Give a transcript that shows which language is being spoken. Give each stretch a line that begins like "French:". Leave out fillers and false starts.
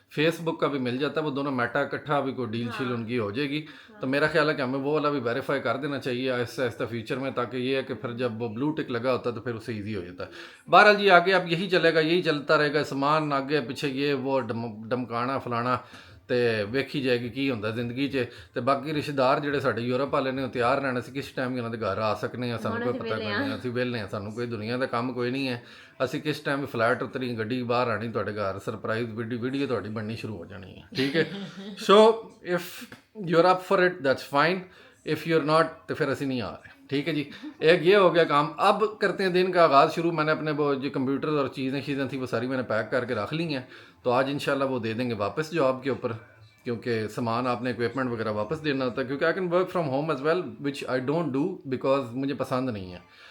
Hindi: Facebook का भी मिल जाता है वो दोनों मेटा इकट्ठा भी कोई डील शील उनकी हो जाएगी। तो मेरा ख्याल है कि हमें वो वाला भी वेरीफाई कर देना चाहिए आहिस्ता आहिस्ता फ्यूचर में ताकि ये है कि फिर जब वो ब्लू टिक लगा होता है तो फिर उससे ईजी हो जाता है। बहरहाल जी आगे अब यही चलेगा यही चलता रहेगा सामान आगे पीछे ये वो डमकाना फलाना
Punjabi: ਤੇ ਵੇਖੀ ਜਾਏਗੀ ਕੀ ਹੁੰਦਾ ਜ਼ਿੰਦਗੀ 'ਚ। ਤੇ ਬਾਕੀ ਰਿਸ਼ਤੇਦਾਰ ਜਿਹੜੇ ਸਾਡੇ ਯੂਰਪ ਵਾਲੇ ਨੇ ਉਹ ਤਿਆਰ ਰਹਿਣ ਅਸੀਂ ਕਿਸ ਟਾਈਮ ਵੀ ਉਹਨਾਂ ਦੇ ਘਰ ਆ ਸਕਨੇ ਆ ਸਾਨੂੰ ਕੋਈ ਪਤਾ ਕੋਈ ਨਹੀਂ ਅਸੀਂ ਵਿਹਲੇ ਆ ਸਾਨੂੰ ਕੋਈ ਦੁਨੀਆ ਦਾ ਕੰਮ ਕੋਈ ਨਹੀਂ ਹੈ। ਅਸੀਂ ਕਿਸ ਟਾਈਮ ਵੀ ਫਲੈਟ ਉਤਰੀ ਗੱਡੀ ਬਾਹਰ ਆਣੀ ਤੁਹਾਡੇ ਘਰ ਸਰਪ੍ਰਾਈਜ਼ ਵੀਡੀਓ ਤੁਹਾਡੀ ਬਣਨੀ ਸ਼ੁਰੂ ਹੋ ਜਾਣੀ ਹੈ ਠੀਕ ਹੈ।
English: so if you are up for it that's fine if you are not
Hindi: तो फिर ਅਸੀਂ नहीं आ रहे ठीक है जी। एक ये हो गया काम। अब करते हैं दिन का आगाज़ शुरू। मैंने अपने वो जो कंप्यूटर और चीज़ें थी वो सारी मैंने पैक करके रख ली हैं तो आज इंशाल्लाह वो दे देंगे वापस जॉब के ऊपर क्योंकि सामान आपने इक्विपमेंट वगैरह वापस देना होता है क्योंकि
English: I can work from home as well which I don't do because
Hindi: मुझे पसंद नहीं है।